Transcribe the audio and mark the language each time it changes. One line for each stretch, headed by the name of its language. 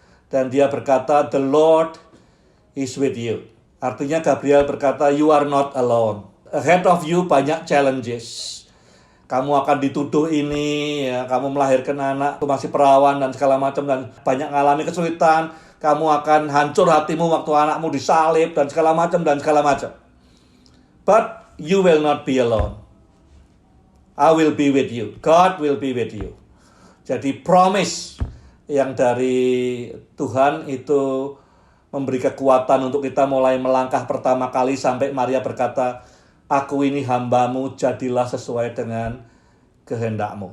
Indonesian: Dan dia berkata,
English: the Lord is with you.
Indonesian: Artinya Gabriel berkata,
English: you are not alone. Ahead of you
Indonesian: banyak
English: challenges.
Indonesian: Kamu akan dituduh ini, ya, kamu melahirkan anak, masih perawan dan segala macam, dan banyak mengalami kesulitan. Kamu akan hancur hatimu waktu anakmu disalib dan segala macam dan segala macam.
English: But you will not be alone. I will be with you. God will be with you.
Indonesian: Jadi promise yang dari Tuhan itu memberi kekuatan untuk kita mulai melangkah pertama kali sampai Maria berkata, aku ini hambamu, jadilah sesuai dengan kehendakmu.